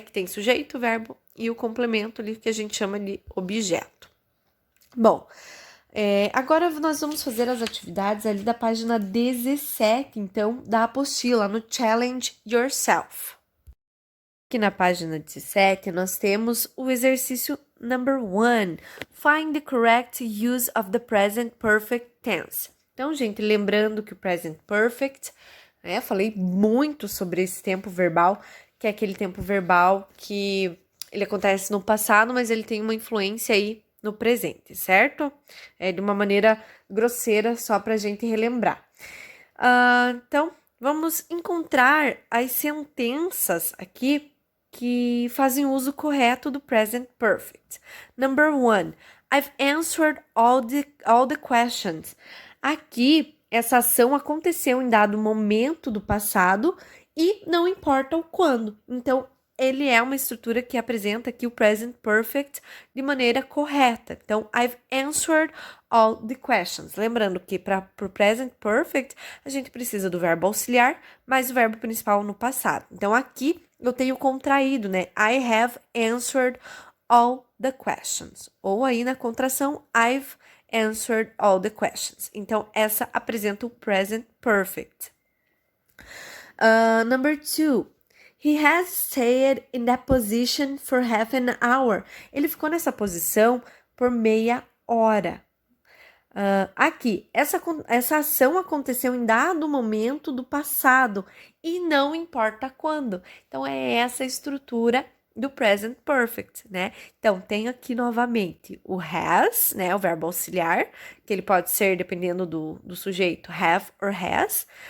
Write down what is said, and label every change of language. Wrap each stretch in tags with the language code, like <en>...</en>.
<pt>Que tem sujeito, verbo e o complemento ali que a gente chama de objeto. Bom, agora nós vamos fazer as atividades ali da página 17, então, da apostila, no Challenge Yourself. Aqui na página 17, nós temos o exercício number 1.</pt> <en>Find the correct use of the present perfect tense.</en> <pt>Então, gente, lembrando que o present perfect, falei muito sobre esse tempo verbal, que é aquele tempo verbal que ele acontece no passado, mas ele tem uma influência aí no presente, certo? De uma maneira grosseira, só para a gente relembrar. Então, vamos encontrar as sentenças aqui que fazem uso correto do present perfect.</pt> <en>Number 1, I've answered all the questions.</en> <pt>Aqui, essa ação aconteceu em dado momento do passado e não importa o quando. Então, ele é uma estrutura que apresenta aqui o present perfect de maneira correta.</pt> <en>Então, I've answered all the questions.</en> <pt>Lembrando que para o present perfect, a gente precisa do verbo auxiliar, mais o verbo principal no passado. Então, aqui eu tenho contraído, né?</pt> <en>I have answered all the questions. Ou aí na contração, I've answered all the questions.</en> <pt>Então, essa apresenta o present perfect.</pt> <en>Number 2. He has stayed in that position for half an hour.</en> <pt>Ele ficou nessa posição por meia hora. Aqui, essa ação aconteceu em dado momento do passado e não importa quando. Então, é essa estrutura do present perfect, né? Então, tem aqui novamente o has, né? O verbo auxiliar, que ele pode ser, dependendo do sujeito,</pt> <en>have or has.</en>